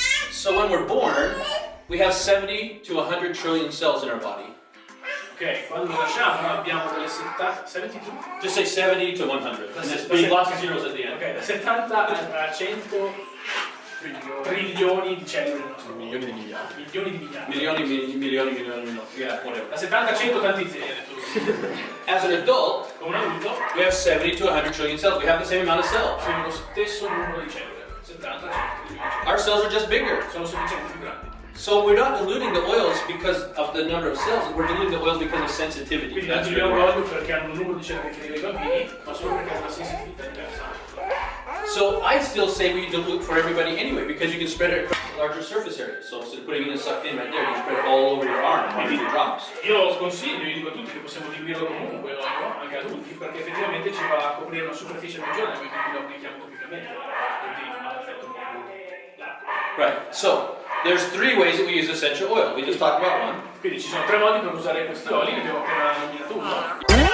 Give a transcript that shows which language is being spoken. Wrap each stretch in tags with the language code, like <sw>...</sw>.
<en>So when we're born, we have 70 to 100 trillion cells in our body.</en> <it>Ok, quando nasciamo noi abbiamo delle 72?</it> <en>Just say 70 to 100. And there's lots of zeros at the end.</en> <it>Ok, da 70 a 100 trilioni di cellule nel nostro corpo. Milioni di miliardi. Milioni di miliardi. Milioni.</it> <en>Yeah, whatever.</en> <it>Da 70 a 100 tanti zeri, hai detto.</it> <en>As an adult,</en> <it>Come un adulto</it> <en>we have 70 to 100 trillion cells. We have the same amount of cells.</en> <it>abbiamo lo stesso numero di cellule. 70 a 100 trilioni di cellule.</it> <en>Our cells are just bigger.</en> <it>Sono sufficientemente più grandi.</it> <en>So we're not diluting the oils because of the number of cells. We're diluting the oils because of sensitivity.</en> <it>Quindi non</it> <en>That's</en> <it>diluiamo</it> <en>really</en> <it>l'olio perché hanno un numero di cellule che dei bambini, ma solo perché hanno una sensibilità diversa.</it> <en>So I still say we dilute for everybody anyway because you can spread it across larger surface areas. So instead of putting it sucked in right there, you can spread it all over your arm, maybe the drops.</en> <it>Io sconsiglio, io dico a tutti che possiamo diluirlo comunque l'olio, anche adulti, perché effettivamente ci va a coprire una superficie maggiore quindi lo applichiamo topicamente. Quindi ha un effetto più largo.</it> <en>Right. So there's 3 ways that we use essential oil. We just talked about one.</en> <it>Quindi ci sono 3 modi per usare questi oli, ne abbiamo appena nominato uno.</it>